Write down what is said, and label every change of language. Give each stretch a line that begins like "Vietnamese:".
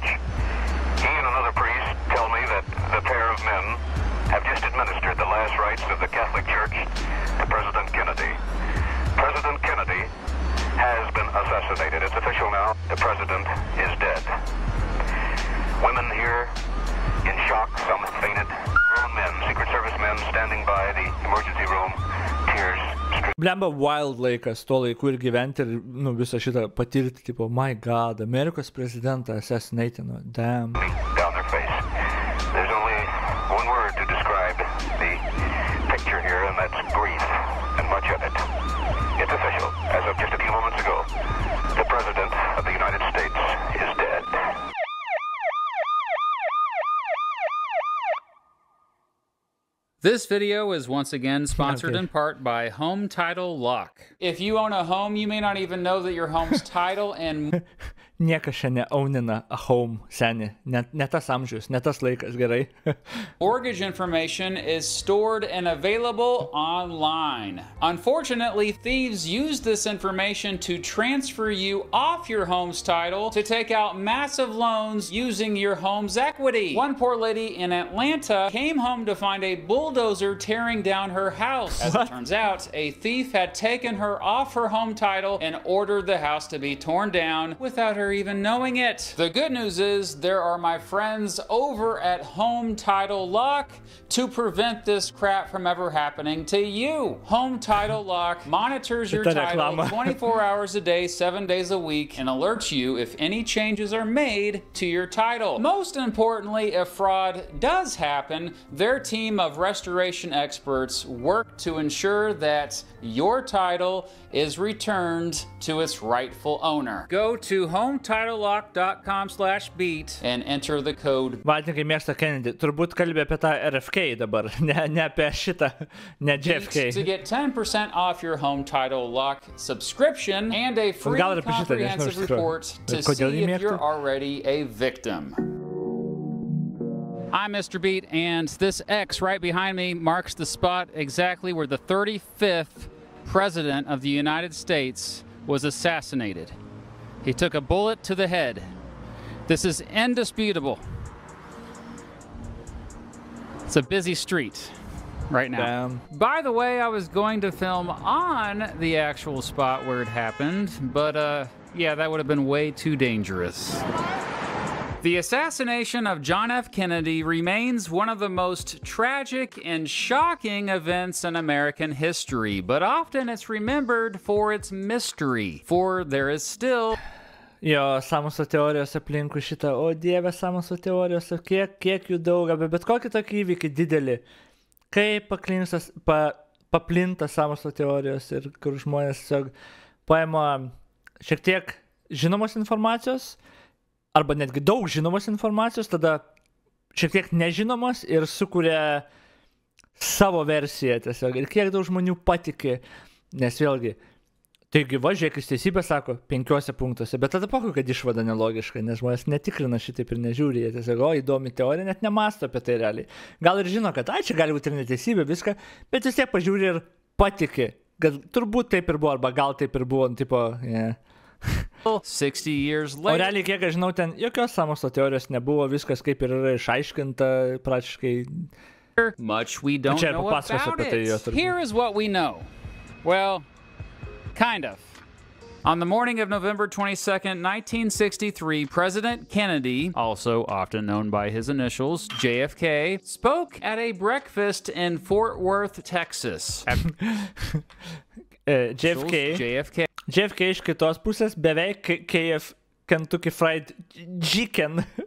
English: He and another priest tell me that the pair of men have just administered the last rites of the Catholic Church to President Kennedy. President Kennedy has been assassinated. It's official now. The president is dead. Women here in shock, some have fainted. Grown men, Secret Service men standing by the emergency room, tears streaming.
Lithuanian: Blemba wild laikas, tuo laiku ir gyventi ir visą šitą patirti, tipo,
English: my god,
Lithuanian: Amerikos prezidentą assassinatino,
English: damn. Down their face. There's only one word to describe the picture here, and that's grief, and much of it. It's official. As of just a few moments ago, the President of the United States is dead. This video is once again sponsored in part by Home Title Lock. If you own a home, you may not even know that your home's title and...
Lithuanian: Niekas šiandien ownina
English: a home,
Lithuanian: seni. Ne tas amžius, ne tas laikas, gerai.
English: mortgage information is stored and available online. Unfortunately, thieves use this information to transfer you off your home's title to take out massive loans using your home's equity. One poor lady in Atlanta came home to find a bulldozer tearing down her house. As it turns out, a thief had taken her off her home title and ordered the house to be torn down without her even knowing it. The good news is there are my friends over at Home Title Lock to prevent this crap from ever happening to you. Home Title Lock monitors your title 24 hours a day, 7 days a week, and alerts you if any changes are made to your title. Most importantly, if fraud does happen, their team of restoration experts work to ensure that your title is returned to its rightful owner. Go to HometitleLock.com/beat and enter the code.
Lithuanian: Valdininkai mėgsta Kennedy. Turbūt kalbė apie tą RFK dabar, ne apie šitą, ne JFK.
English: To get 10% off your Home Title Lock subscription and a free comprehensive report to see if you're already a victim. I'm Mr. Beat, and this X right behind me marks the spot exactly where the 35th President of the United States was assassinated. He took a bullet to the head. This is indisputable. It's a busy street right now. Damn. By the way, I was going to film on the actual spot where it happened, but yeah, that would have been way too dangerous. The assassination of John F. Kennedy remains one of the most tragic and shocking events in American history, but often it's remembered for its mystery, for there is still...
Lithuanian: Jo, sąmokslo teorijos aplinkui šitą, o dieve, sąmokslo teorijos, kiek jų daug, bet kokį tokį įvykį didelį, kaip paplinta sąmokslo teorijos ir kur žmonės tiesiog paima šiek tiek žinomos informacijos, arba netgi daug žinomos informacijos, tada šiek tiek nežinomos ir sukuria savo versiją tiesiog. Ir kiek daug žmonių patiki, nes vėlgi, taigi va, žiūrėk, jis teisybę sako 5 punktuose, bet tada pokai, kad išvada nelogiška, nes žmonės netikrina šitaip ir nežiūri, jie tiesiog, o, įdomi teorija, net nemasto apie tai realiai. Gal ir žino, kad, čia gali būti ir neteisybė, viską, bet vis tiek pažiūri ir patiki, kad turbūt taip ir buvo, arba gal taip ir buvo, tipo,
English: 60 years later.
Lithuanian: O realiai, kiek aš žinau, ten jokios sąmokslo teorijos nebuvo, viskas kaip ir yra išaiškinta, praktiškai
English: much we don't know about it. Here is what we know. Well, kind of. On the morning of November 22nd, 1963, President Kennedy, also often known by his initials, JFK, spoke at a breakfast in Fort Worth, Texas.
Lithuanian: JFK iš kitos pusės beveik Kentucky Fried Chicken.